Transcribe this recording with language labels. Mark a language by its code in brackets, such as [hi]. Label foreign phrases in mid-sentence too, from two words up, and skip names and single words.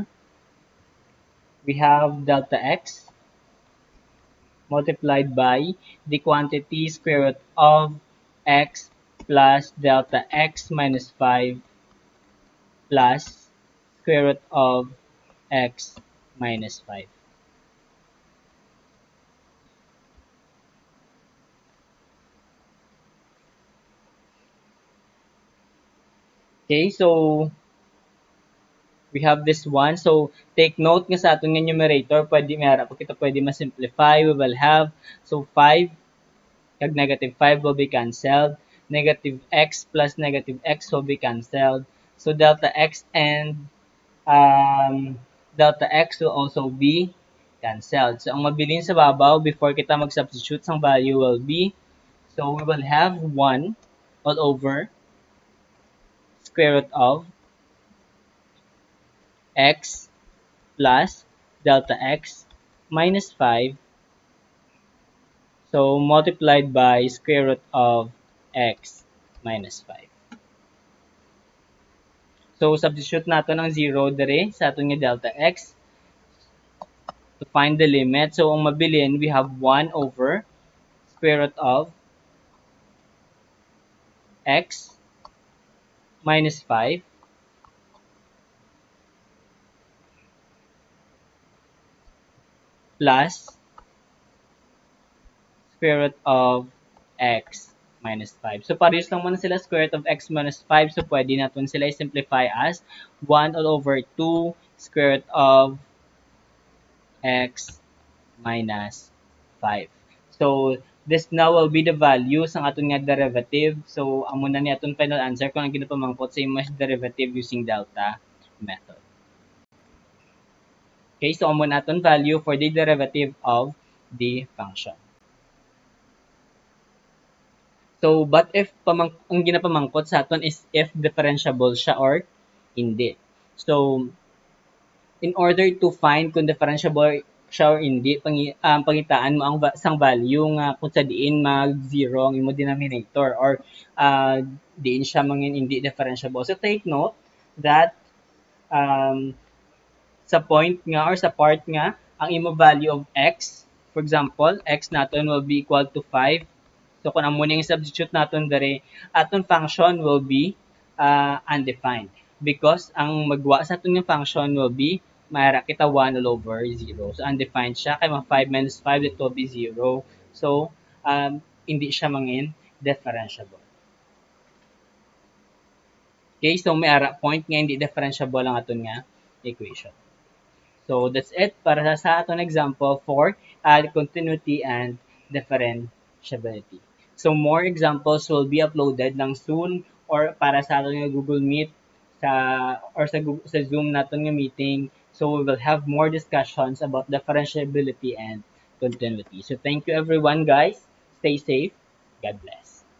[en] We have delta x multiplied by the quantity square root of x plus delta x minus 5 plus square root of x minus 5. Okay, so we have this one. So take note [hil] nga sa atong numerator, pwede mayara po kita pwede ma-simplify. [en] We will have, so 5 kag negative 5 will be cancelled. Negative x plus negative x will be cancelled. So delta x and delta x will also be cancelled. So [hil] ang mabilin sa babaw, [en] before [hil] kita mag-substitute sang [en] value will be, so we will have 1 all over square root of x plus delta x minus 5, so multiplied by square root of x minus 5. [hil] So substitute nato ng 0 dire sa aton nga [en] delta x to find the limit. [hil] So ang mabilin, [en] we have 1 over square root of x minus 5 plus square root of x minus 5. So [hil] parehas lang muna sila [en] square root of x minus 5. So [hil] pwede natin sila i-simplify [en] as 1 all over 2 square root of x minus 5. So this now will be the values [hil] ng aton nga [en] derivative. [hil] So amo na ni aton [en] final answer [hil] kung ang ginapamangkot sa imong derivative [en] using delta method. Okay, so [hil] amo na aton [en] value for the derivative of the function. So, but if [hil] ang ginapamangkot sa aton [en] is if differentiable [hil] siya or hindi. So, [en] in order to find [hil] kung differentiable siya or hindi, pangitaan mo ang sang value nga kung sa diin mag-0 ang imo denominator or diin siya mangin hindi differentiable. [en] So, take note that um, [hil] sa point nga [en] or [hil] sa part nga, ang imo [en] value of x, for example, x natin will be equal to 5. [hil] So kung amo ning substitute naton dere, aton [en] function will be undefined because [hil] ang magwa sa aton nga function [en] will be [hil] mayara kita 1 all over 0. [en] So undefined [hil] siya kay [en] 5 minus 5 it will be 0. [hil] So hindi siya mangin differentiable. Okay, so may ara point nga hindi differentiable ang aton nga equation. [en] So that's it [hil] para sa aton [en] example for continuity and differentiability. So more examples will be uploaded ng soon or [hil] para sa aton nga [en] Google Meet sa or sa Zoom [hil] naton nga [en] meeting. So we will have more discussions about differentiability and continuity. So thank you everyone guys. Stay safe. God bless.